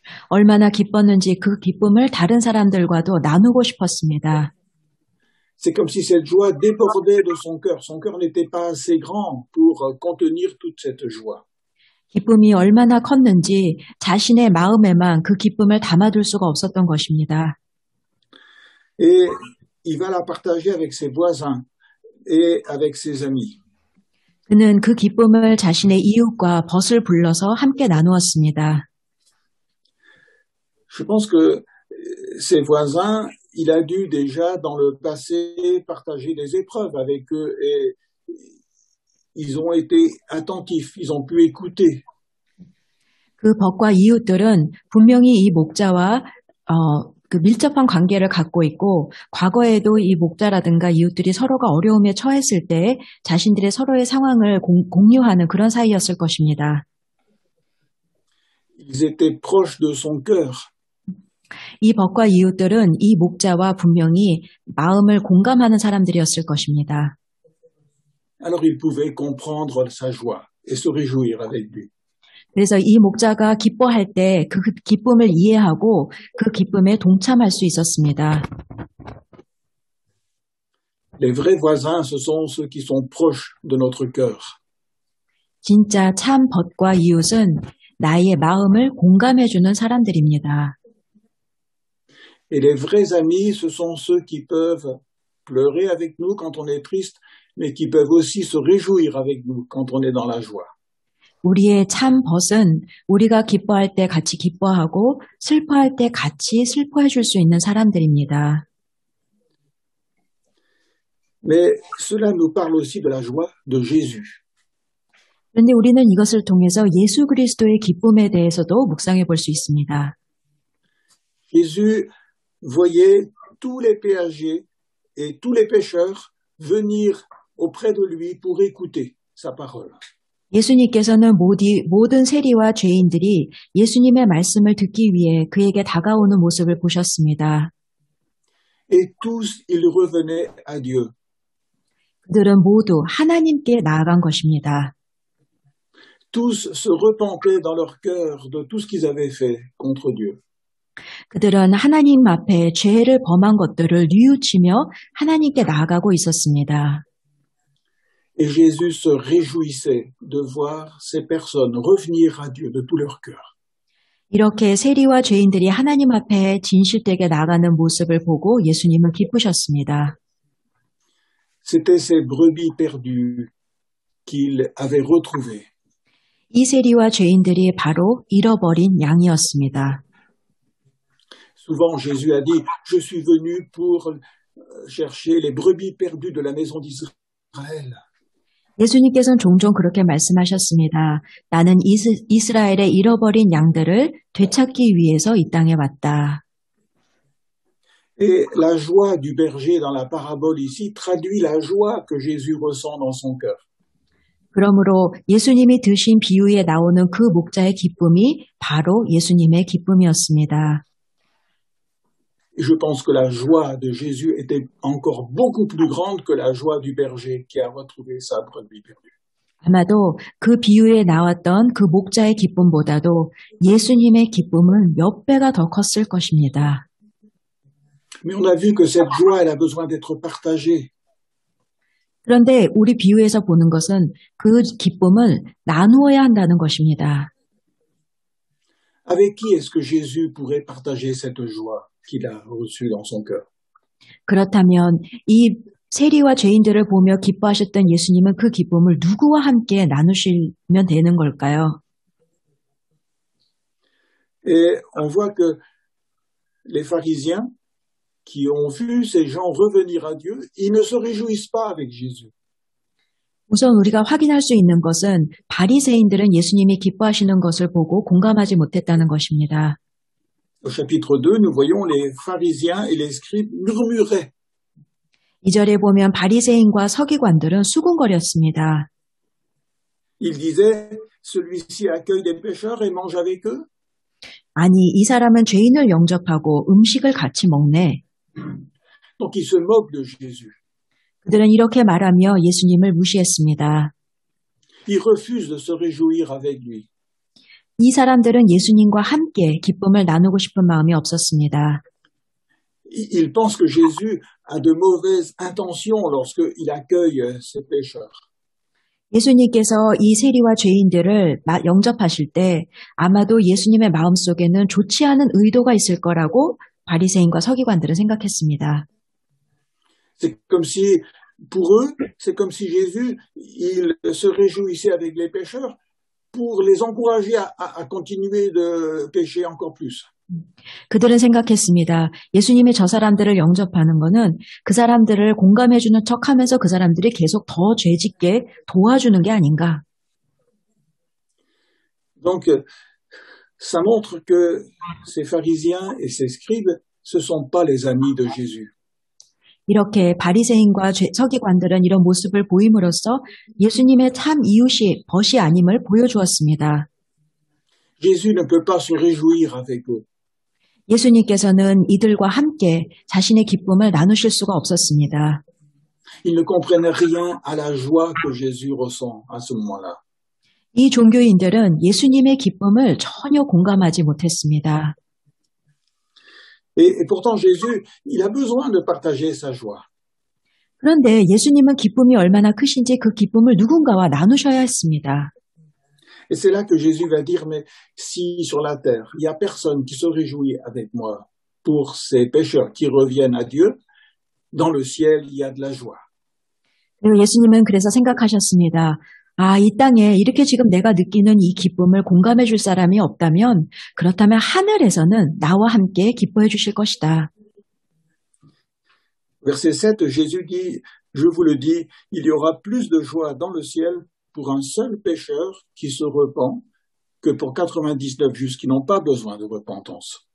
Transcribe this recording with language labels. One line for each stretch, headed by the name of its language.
Korean: 얼마나 기뻤는지 그 기쁨을 다른 사람들과도 나누고 싶었습니다.
French: C'est comme si cette joie débordait de son cœur. Son cœur n'était pas assez grand pour contenir toute cette joie.
Korean: 기쁨이 얼마나 컸는지 자신의 마음에만 그 기쁨을 담아둘 수가 없었던 것입니다.
French: Et il va la partager avec ses voisins et avec ses amis.
Korean: 그는 그 기쁨을 자신의 이웃과 벗을 불러서 함께 나누었습니다.
French: Je pense que ses voisins, il a dû déjà dans le passé partager des épreuves avec eux et ils ont été attentifs, ils ont pu écouter.
Korean: 그 벗과 이웃들은 분명히 이 목자와 그 밀접한 관계를 갖고 있고 과거에도 이 목자라든가 이웃들이 서로가 어려움에 처했을 때 자신들의 서로의 상황을 공유하는 그런 사이였을 것입니다.
French: Ils étaient proches de son cœur.
Korean: 이 벗과 이웃들은 이 목자와 분명히 마음을 공감하는 사람들이었을 것입니다.
French: Alors ils pouvaient comprendre sa joie et se réjouir avec lui.
Korean: 그래서 이 목자가 기뻐할 때 그 기쁨을 이해하고 그 기쁨에 동참할 수 있었습니다.
French: Les vrais voisins, ce sont ceux qui sont proches de notre cœur.
Korean: 진짜 참 벗과 이웃은 나의 마음을 공감해주는 사람들입니다.
French: Et les vrais amis, ce sont ceux qui peuvent pleurer avec nous quand on est triste, mais qui peuvent aussi se réjouir avec nous quand on est dans la joie.
Korean: 우리의 참 벗은 우리가 기뻐할 때 같이 기뻐하고 슬퍼할 때 같이 슬퍼해 줄 수 있는 사람들입니다.
French: Mais cela nous parle aussi de la joie de Jésus.
Korean: 그런데 우리는 이것을 통해서 예수 그리스도의 기쁨에 대해서도 묵상해 볼 수 있습니다.
French: Jésus voyait tous les péagers et tous les pécheurs venir auprès de lui pour écouter sa parole.
Korean: 예수님께서는 모든 세리와 죄인들이 예수님의 말씀을 듣기 위해 그에게 다가오는 모습을 보셨습니다.
French: Et tous, ils revenaient à Dieu.
Korean: 그들은 모두 하나님께 나아간 것입니다.
French: Tous se repentaient dans leur cœur de tout ce qu'ils avaient fait contre Dieu.
Korean: 그들은 하나님 앞에 죄를 범한 것들을 뉘우치며 하나님께 나아가고 있었습니다.
French: Et Jésus se réjouissait de voir ces personnes revenir à Dieu de tout leur cœur.
Korean: 이렇게 세리와 죄인들이 하나님 앞에 진실되게 나가는 모습을 보고 예수님은 기쁘셨습니다.
French: C'étaient ces brebis perdues qu'il avait retrouvées.
Korean: 이 세리와 죄인들이 바로 잃어버린 양이었습니다.
French: Souvent, Jésus a dit, je suis venu pour chercher les brebis perdues de la maison d'Israël.
Korean: 예수님께서는 종종 그렇게 말씀하셨습니다. 나는 이스라엘의 잃어버린 양들을 되찾기 위해서 이 땅에 왔다.
French: Et la joie du berger dans la parabole ici traduit la joie que Jésus ressent dans son cœur.
Korean: 그러므로 예수님이 드신 비유에 나오는 그 목자의 기쁨이 바로 예수님의 기쁨이었습니다.
French: Je pense que la joie de Jésus était encore beaucoup plus grande que la joie du berger qui a retrouvé sa brebis perdue.
Korean: 아마도 그 비유에 나왔던 그 목자의 기쁨보다도 예수님의 기쁨은 몇 배가 더 컸을 것입니다.
French: Mais on a vu que cette joie, elle a besoin d'être partagée.
Korean: 그런데 우리 비유에서 보는 것은 그 기쁨을 나누어야 한다는 것입니다.
French: Avec qui est-ce que Jésus pourrait partager cette joie qu'il a reçue dans son cœur?
Korean: 그렇다면 이 세리와 죄인들을 보며 기뻐하셨던 예수님은 그 기쁨을 누구와 함께 나누시면 되는 걸까요?
French: Et on voit que les pharisiens qui ont vu ces gens revenir à Dieu, ils ne se réjouissent pas avec Jésus.
Korean: 우선 우리가 확인할 수 있는 것은 바리새인들은 예수님이 기뻐하시는 것을 보고 공감하지 못했다는 것입니다.
French: Au chapitre 2, nous voyons les pharisiens et les scribes murmuraient.
Korean: 2절에 보면 바리새인과 서기관들은 수군거렸습니다.
French: Ils disaient, celui-ci accueille des pécheurs et mange avec eux.
Korean: 아니, 이 사람은 죄인을 영접하고 음식을 같이 먹네.
French: Donc ils se moquent de Jésus.
Korean: 그들은 이렇게 말하며 예수님을 무시했습니다.
French: Ils refusent de se réjouir avec lui.
Korean: 이 사람들은 예수님과 함께 기쁨을 나누고 싶은 마음이 없었습니다.
French: Ils pensent que Jésus a de mauvaises intentions lorsqu'il accueille ces pécheurs.
Korean: 예수님께서 이 세리와 죄인들을 영접하실 때 아마도 예수님의 마음속에는 좋지 않은 의도가 있을 거라고 바리새인과 서기관들은 생각했습니다.
French: C'est comme si, pour eux, c'est comme si Jésus, il se réjouissait avec les pécheurs pour les encourager à continuer de pécher encore plus.
Korean: 그들은 생각했습니다. 예수님이 저 사람들을 영접하는 것은 그 사람들을 공감해주는 척하면서 그 사람들이 계속 더 죄짓게 도와주는 게 아닌가.
French: Donc, ça montre que ces pharisiens et ces scribes, ce ne sont pas les amis de Jésus.
Korean: 이렇게 바리새인과 서기관들은 이런 모습을 보임으로써 예수님의 참 이웃이 벗이 아님을 보여주었습니다.
French: Jésus ne peut pas se réjouir avec eux.
Korean: 예수님께서는 이들과 함께 자신의 기쁨을 나누실 수가 없었습니다.
French: Ils ne comprennent rien à la joie que Jésus ressent à ce moment-là.
Korean: 이 종교인들은 예수님의 기쁨을 전혀 공감하지 못했습니다.
French: Et pourtant, Jésus, il a besoin de partager sa joie.
Korean: 그런데 예수님은 기쁨이 얼마나 크신지 그 기쁨을 누군가와 나누셔야 했습니다.
French: Et c'est là que Jésus va dire, mais si sur la terre, il n'y a personne qui se réjouit avec moi pour ces pécheurs qui reviennent à Dieu, dans le ciel, il y a de la joie.
Korean: 그리고 예수님은 그래서 생각하셨습니다. 아, 이 땅에 이렇게 지금 내가 느끼는 이 기쁨을 공감해 줄 사람이 없다면 그렇다면 하늘에서는 나와 함께 기뻐해 주실 것이다.
French: Verset 7, Jésus dit, je vous le dis, il y aura plus de joie dans le ciel pour un seul pécheur qui se repent que pour 99 justes qui n'ont pas besoin de repentance.